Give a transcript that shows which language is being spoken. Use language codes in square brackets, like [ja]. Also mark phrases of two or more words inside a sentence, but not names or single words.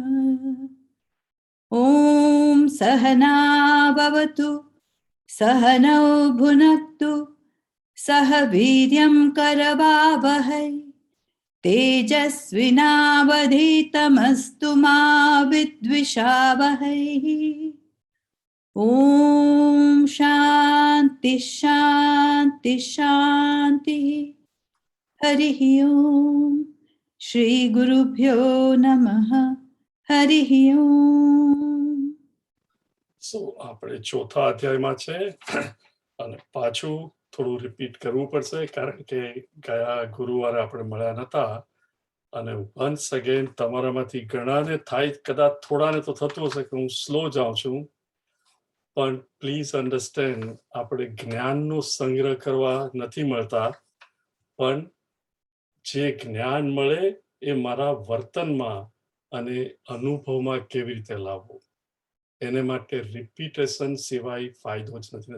[sa] ॐ सहना भवतु सहनौ भुनक्तु सह वीर्यं करवावहै तेजस्विनावधीतमस्तु मा विद्विषावहै। ॐ शान्ति शान्ति शान्तिः। हरिः ॐ श्री गुरुभ्यो नमः। हरिः ॐ। [gu] સો આપણે ચોથા અધ્યાયમાં છે અને પાછું થોડું રિપીટ કરવું પડશે કારણ કે ગયા ગુરુવારે આપણે મળ્યા નતા અને [en] once again [gu] તમારામાંથી ઘણાને થાય કદાચ થોડાને તો થતું હશે કે હું સ્લો જાઉં છું પણ [en] please understand [gu] આપણે જ્ઞાનનો સંગ્રહ કરવા નથી મળતા પણ જે જ્ઞાન મળે એ મારા વર્તનમાં અને અનુભવમાં કેવી રીતે લાવવું એને માટે રિપીટેશન સિવાય ફાયદો જ નથી.